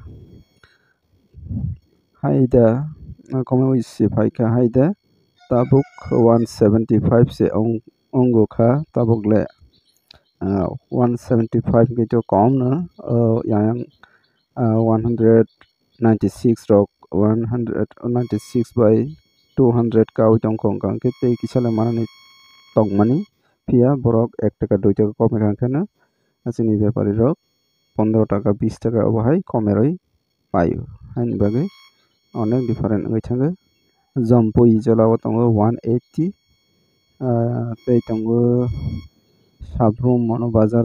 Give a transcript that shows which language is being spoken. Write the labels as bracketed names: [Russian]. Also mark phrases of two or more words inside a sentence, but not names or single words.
[Kok Borok] haida komai oise phaika haida tabuk 175 se ongo kha tabuk le 175 ke to kom na yang 196 rok 196 by 200 kau tongkong kangke tei kisala manani tongmani pia borok 1 টাকা 2 টাকা kome kangke na asini byapari rok 15 টাকা 20 টাকা obahai kome roi payo haini bagai onek different ngai thango jampoi jalao tongo 180 tei tongo sabrum mono bazar